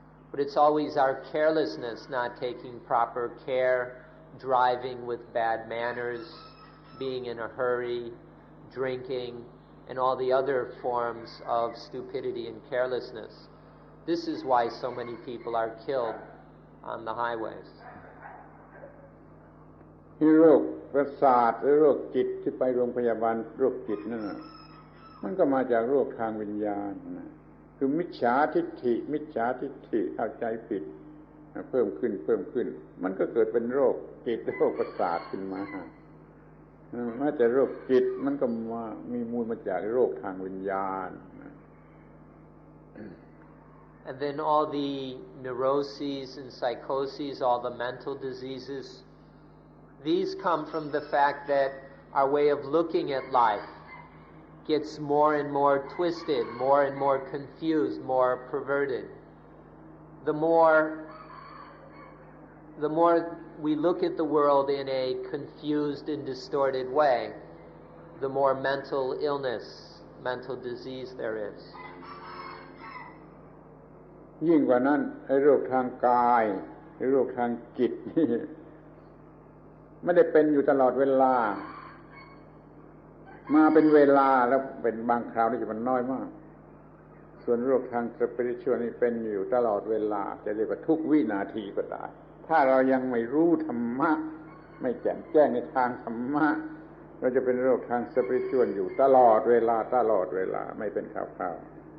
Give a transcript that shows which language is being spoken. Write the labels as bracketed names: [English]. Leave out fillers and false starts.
[English] But it's always our carelessness, not taking proper care, driving with bad manners, being in a hurry, drinking, and all the other forms of stupidity and carelessness. This is why so many people are killed on the highways. [Thai] โรคประสาทหรือโรคจิตที่ไปโรงพยาบาลโรคจิตนั่นน่ะมันก็มาจากโรคทางวิญญาณคือมิจฉาทิฏฐิเข้าใจผิดเพิ่มขึ้นมันก็เกิดเป็นโรคจิตโรคประสาทขึ้นมาแม้แต่โรคจิตมันก็มีมูลมาจากโรคทางวิญญาณ [English] And then all the neuroses and psychoses, all the mental diseases, these come from the fact that our way of looking at life gets more and more twisted, more and more confused, more perverted. The more we look at the world in a confused and distorted way, the more mental illness, mental disease there is. [Thai] ยิ่งกว่านั้นไอ้โรคทางกายไอ้โรคทางจิตนี่ไม่ได้เป็นอยู่ตลอดเวลามาเป็นเวลาแล้วเป็นบางคราวนี่จะมันน้อยมากส่วนโรคทางสปิริตชัวลนี่เป็นอยู่ตลอดเวลาจะเรียกว่าทุกวินาทีก็ได้ถ้าเรายังไม่รู้ธรรมะไม่แจ่มแจ้งในทางธรรมะเราจะเป็นโรคทางสปิริตชัวลอยู่ตลอดเวลาไม่เป็นคราวๆ